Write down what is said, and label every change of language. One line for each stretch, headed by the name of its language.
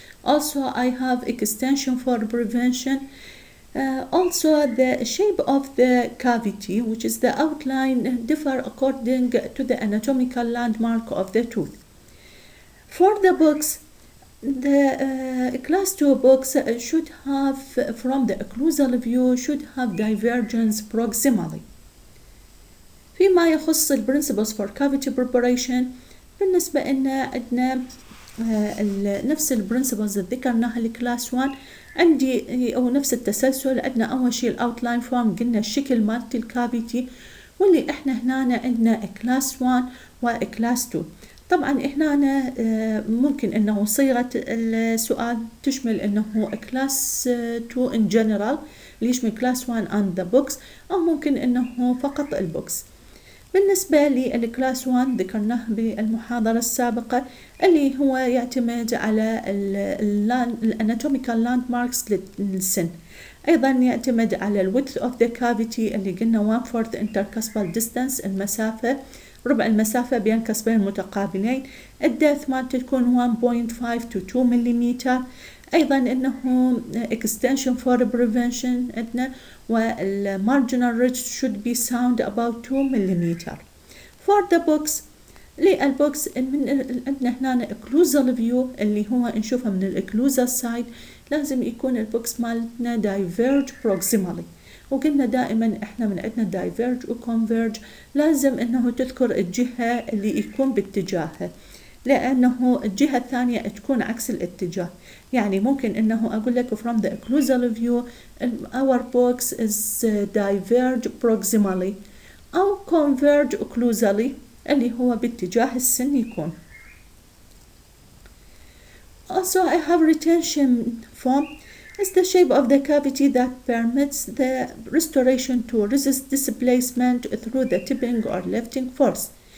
English: Also I have extension for prevention. Also the shape of the cavity, which is the outline, differ according to the anatomical landmark of the tooth. For the books, the class 2 books should have, from the occlusal view, should have divergence proximally.
Arabic: فيما يخص principles for cavity preparation، بالنسبة إن عندنا نفس البرنسبلز اللي ذكرناها لكلاس 1 عندي أو نفس التسلسل. عندنا أول شيء الأوتلاين فورم، قلنا الشكل مالت الكافيتي، واللي إحنا هنا عندنا كلاس 1 وكلاس 2. طبعا إحنا ممكن إنه صيغة السؤال تشمل إنه كلاس 2 in general اللي يشمل كلاس 1 and the books، أو ممكن إنه فقط البوكس. بالنسبة للكلاس 1 ذكرناه بالمحاضرة السابقة اللي هو يعتمد على الاناتوميكال لاند ماركس للسن. أيضا يعتمد على الويدث اوف ذا كافيتي اللي قلنا 1/4 intercuspal distance، المسافة ربع المسافة بين كسبين متقابلين. الديث مالته تكون 1.5 to 2 millimeter. أيضا إنه extension for prevention عندنا، وال marginal ridge should be sound about 2 millimeter. For the books، للبوكس عندنا هنا occlusal view اللي هو نشوفه من الاوكلوزال سايد، لازم يكون البوكس مالتنا diverge proximally. وقلنا دائما احنا من عندنا diverge وconverge لازم انه تذكر الجهة اللي يكون باتجاهها، لأنه الجهة الثانية تكون عكس الاتجاه. يعني ممكن إنه أقول لك from the occlusal view our box is diverge proximally أو converge occlusally اللي هو باتجاه السن يكون.
English: Also I have retention form. It's the shape of the cavity that permits the restoration to resist displacement through the tipping or lifting force.